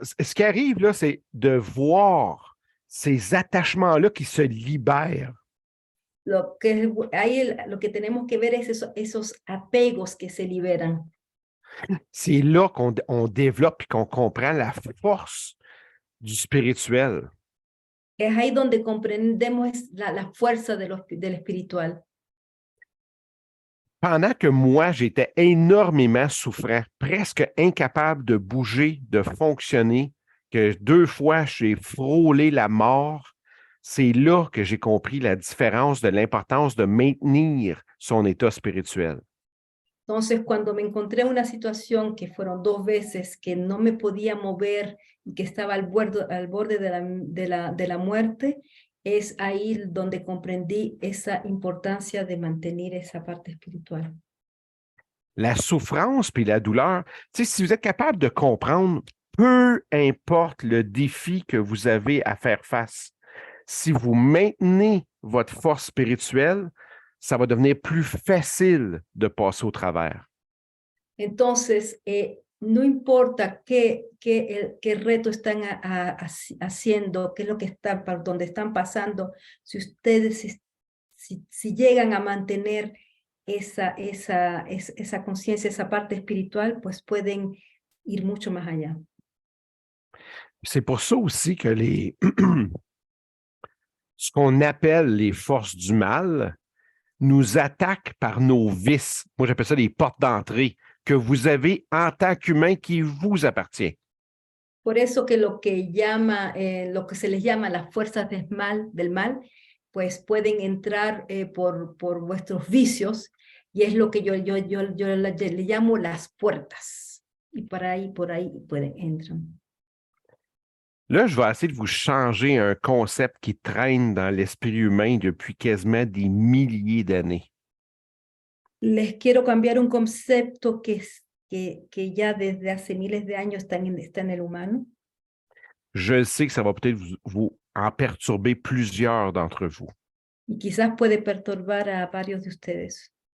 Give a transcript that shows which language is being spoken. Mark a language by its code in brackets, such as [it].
[fr] Ce qui arrive, là, c'est de voir ces attachements-là qui se libèrent. [es] Lo que tenemos que ver es esos apegos que se liberan. [fr] C'est là qu'on développe et qu'on comprend la force du spirituel. [es] Es ahí donde comprendemos la fuerza del espiritual. [fr] Pendant que moi, j'étais énormément souffrant, presque incapable de bouger, de fonctionner, que 2 fois j'ai frôlé la mort, c'est là que j'ai compris la différence de l'importance de maintenir son état spirituel. [es] Entonces, cuando me encontré en una situación que fueron 2 veces que no me podía mover y que estaba al borde de la muerte, es ahí donde comprendí esa importancia de mantener esa parte espiritual. [fr] La souffrance puis la douleur, tu sais, si vous êtes capable de comprendre, peu importe le défi que vous avez à faire face, si vous maintenez votre force spirituelle, ça va devenir plus facile de passer au travers. [es] Entonces, no importa qué reto están haciendo, qué es lo que están, por donde están pasando, si ustedes si llegan a mantener esa conciencia, esa parte espiritual, pues pueden ir mucho más allá. [fr] C'est pour ça aussi que ce qu'on appelle les forces du mal nous attaquent par nos vices. Moi, j'appelle ça les portes d'entrée que vous avez en tant qu'humain qui vous appartient. [es] Por eso que lo que se les llama las fuerzas del mal, pues pueden entrar por vuestros vicios, y es lo que yo le llamo las puertas. Y por ahí entran. [fr] Là, je vais essayer de vous changer un concept qui traîne dans l'esprit humain depuis quasiment des milliers d'années. [es] Les quiero cambiar un concepto que ya desde hace miles de años está en el humano. [fr] Je sais que ça va peut-être vous en perturber plusieurs d'entre vous. [es] Y quizás puede perturbar a varios de ustedes.